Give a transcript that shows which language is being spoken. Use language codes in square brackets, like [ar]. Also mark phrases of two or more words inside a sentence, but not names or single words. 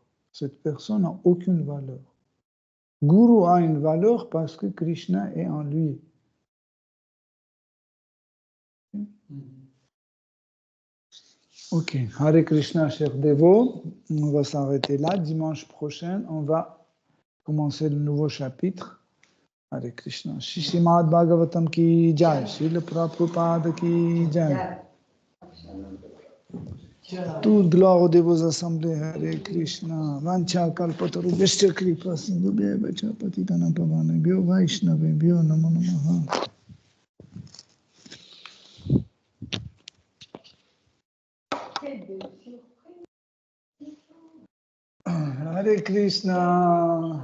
[fr] Cette personne n'a aucune valeur. Guru a une valeur parce que Krishna est en lui. [sa] Ok, Hare Krishna, [fr] chers dévots, on va s'arrêter là. Dimanche prochain, on va commencer le nouveau chapitre. [sa] Hare Krishna. [hi] Shishimad Bhagavatam ki jai, Srila Prabhupada ki jai. [fr] Toute gloire aux dévots assemblés, [sa] Hare Krishna. Vancha kalpataru vishya kripa sindhu bhya patitanam pavanebhyo vaishnavebhyo namo namaha. Hare Krishna.